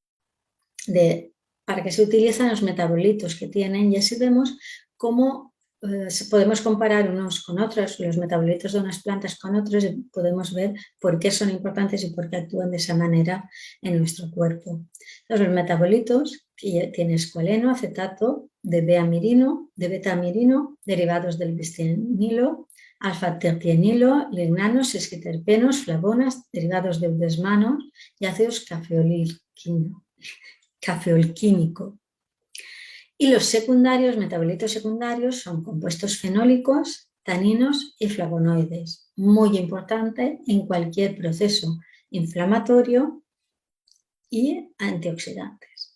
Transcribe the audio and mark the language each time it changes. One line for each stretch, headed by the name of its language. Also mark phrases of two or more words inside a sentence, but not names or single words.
Spanish: para qué se utilizan los metabolitos que tienen y así vemos cómo podemos comparar unos con otros, los metabolitos de unas plantas con otros y podemos ver por qué son importantes y por qué actúan de esa manera en nuestro cuerpo. Entonces, los metabolitos tienen escualeno, acetato, de beta-amirino, derivados del bistinilo, alfa-terpienilo, lignanos, esquiterpenos, flavonas, derivados de desmanos y ácidos cafeolquímico. Y los secundarios, metabolitos secundarios, son compuestos fenólicos, taninos y flavonoides. Muy importante en cualquier proceso inflamatorio y antioxidantes.